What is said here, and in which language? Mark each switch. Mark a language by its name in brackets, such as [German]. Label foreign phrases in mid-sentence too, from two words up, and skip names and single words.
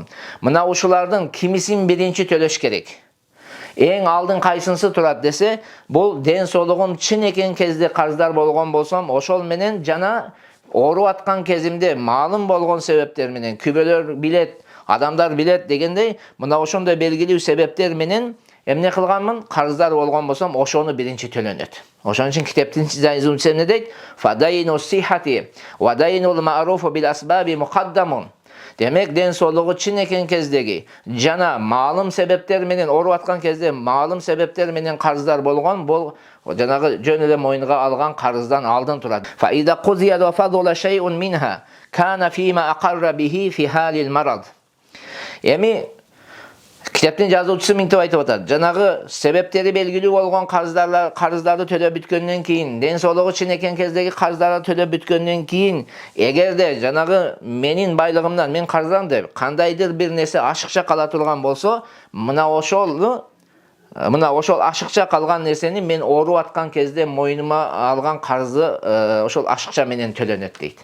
[Kyrgyz] Мына ушулардын кимисин биринчи төлөш керек? Эң алдын кайсынысы турат десе, бул ден соолугум чын экен кезде карыздар болгон болсом, ошол менен жана ооруп аткан кезимде маалым болгон себептер менен күбөлөр билет, адамдар билет дегендей, мына ошондой белгилүү себептер менен эмне кылганмын? Карыздар болгон болсом, ошону биринчи төлөнөт. Ошон үчүн китептин жазуучусу эмне дейт? [Arabic] فدين الصحة ودين المعروف بالأسباب مقدم. [Kyrgyz] Демек, ден соолугу чын экен кездеги жана маалым себептер менен ооруп аткан кезде маалым себептер менен карыздар болгон, бул жанагы жөн эле мойнуга алган карыздан алдын турат. [Arabic] فإذا قضي وفضل شيء منها كان فيما أقر به في حال المرض. [Kyrgyz] Эми Kitaptın жазуучусу мынтип айтып атат. Жанагы себептери белгилүү болгон карыздарды төлөп бүткөндөн кийин, ден соолугу чынекен кездеги карыздарды төлөп бүткөндөн кийин, эгерде жанагы менин байлыгымдан мен карыздам деп кандайдыр бир нерсе ашыкча кала турган болсо, мына ошол ашыкча калган нерсени мен ооруп аткан кезде мойнума алган карызы ошол ашыкча менен төлөнөт дейт.